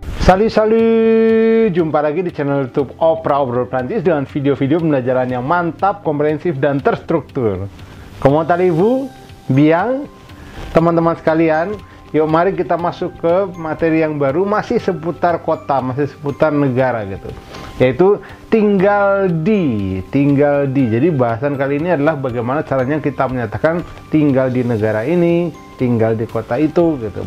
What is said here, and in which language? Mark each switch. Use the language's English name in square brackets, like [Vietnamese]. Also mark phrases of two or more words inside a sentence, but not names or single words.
[Indonesian] Salut, jumpa lagi di channel YouTube Opera Obrol Prancis dengan video-video pembelajaran yang mantap, komprehensif, dan terstruktur. [French] Comment allez-vous? Bien? [Indonesian] Teman-teman sekalian, yuk mari kita masuk ke materi yang baru, masih seputar kota, masih seputar negara gitu. Yaitu tinggal di. Jadi bahasan kali ini adalah bagaimana caranya kita menyatakan tinggal di negara ini, tinggal di kota itu gitu.